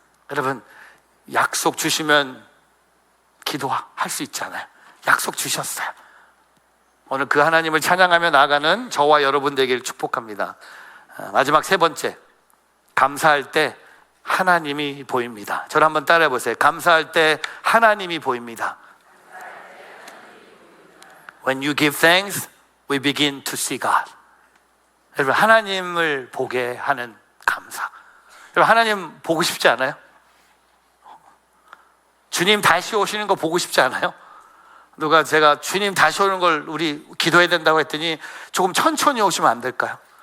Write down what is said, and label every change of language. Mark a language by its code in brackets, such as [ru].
[ko] 여러분, 약속 주시면 기도할 수 있잖아요. 약속 주셨어요. 오늘 그 하나님을 찬양하며 나아가는 저와 여러분 되기를 축복합니다. 마지막 세 번째, 감사할 때 하나님이 보입니다. 저를 한번 따라해 보세요. 감사할 때 하나님이 보입니다. [en] When you give thanks, we begin to see God. [ko] 여러분, 하나님을 보게 하는 감사. 여러분, 하나님 보고 싶지 않아요? 주님 다시 오시는 거 보고 싶지 않아요? 누가 제가 주님 다시 오는 걸 우리 기도해야 된다고 했더니 조금 천천히 오시면 안 될까요?